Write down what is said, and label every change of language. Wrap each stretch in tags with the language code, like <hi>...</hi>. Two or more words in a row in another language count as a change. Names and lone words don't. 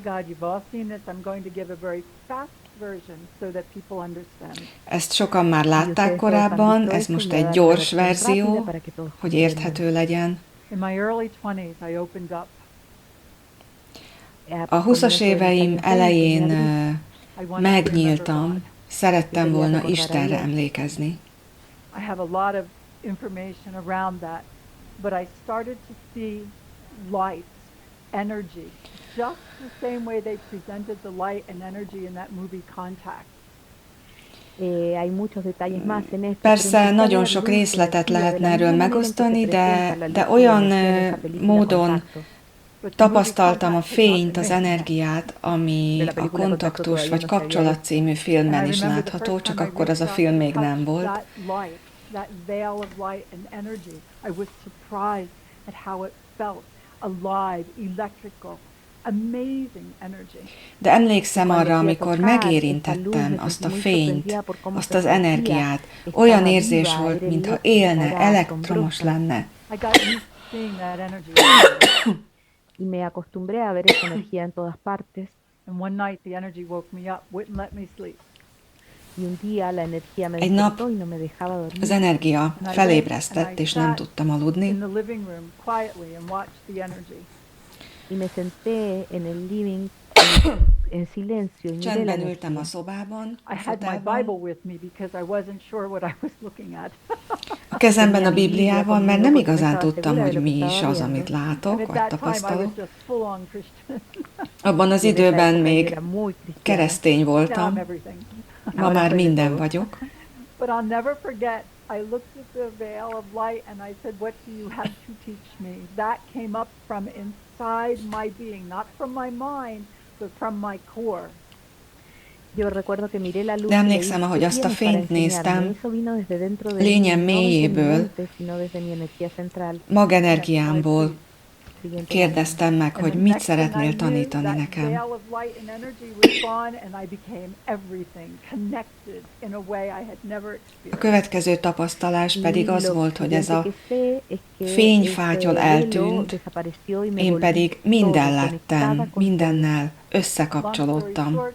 <hu>Ezt sokan már látták korábban, ez most egy gyors verzió, hogy érthető legyen. A 20-as éveim elején megnyíltam, szerettem volna Istenre emlékezni.</hu> <en>Information around that, but I started to see light, energy, just the same way they presented the light and energy in that movie Contact.</en> <hu>Persze nagyon sok részletet lehetne erről megosztani, de olyan módon Tapasztaltam a fényt, az energiát, ami a Kontaktus vagy Kapcsolat című filmben is látható, csak akkor az a film még nem volt. De emlékszem arra, amikor megérintettem azt a fényt, azt az energiát, olyan érzés volt, mintha élne, elektromos lenne.</hu> <es>Y me acostumbré a ver esa energía en todas partes.</es> <en>And one night the energy woke me up, wouldn't let me sleep.</en> <es>Y un día la energía me</es> <hu>Egy nap</hu> <es>despertó y no me dejaba dormir.</es> <hu>az energia felébresztett, és nem tudtam aludni.</hu> <en>In the living room quietly and watched the energy.</en> <es>Y me senté en el living en silencio y miré la</es> <hu>Csendben ültem</hu> <es>energía.</es> <hu>a szobában,</hu> <en>I</en> <hu>a</hu> <en>had my</en> <hu>fotelban,</hu> <en>Bible with me because I wasn't sure what I was looking at.</en> <hu>a kezemben a Bibliával, mert nem igazán tudtam, hogy mi is az, amit látok,</hu> <en>And at</en> <hu>vagy</hu> <en>that time I was</en> <hu>tapasztalok.</hu> <en>just full on Christian.</en> <hu>Abban az</hu> <es>Y en esa</es> <hu>időben</hu> <es>época</es> <hu>még</hu> <es>era muy cristiana.</es> <hu>keresztény</hu> <en>Now I'm</en> <hu>voltam,</hu> <en>everything.</en> <hu>ma már minden vagyok.</hu> <en>But I'll never forget, I looked at the veil of light and I said, what do you have to teach me? That came up from inside my being, not from my mind, but from my core.</en> <es>Yo recuerdo que miré la luz</es> <hu>De</hu> <es>y le</es> <hu>emlékszem,</hu> <es>dije,</es> <hu>ahogy</hu> <es>"¿Qué</es> <hu>azt a</hu> <es>tienes para</es> <hu>fényt néztem,</hu> <es>enseñarme?" Eso vino desde dentro de mí,</es> <hu>lényem</hu> <es>no desde mi</es> <hu>mélyéből,</hu> <es>mente, sino desde mi energía central.</es> <hu>magenergiámból</hu> <es>Siguiente</es> <hu>kérdeztem meg, hogy mit szeretnél tanítani nekem. A következő tapasztalás pedig az volt, hogy ez a fényfátyol eltűnt, én pedig minden lettem, mindennel összekapcsolódtam.</hu>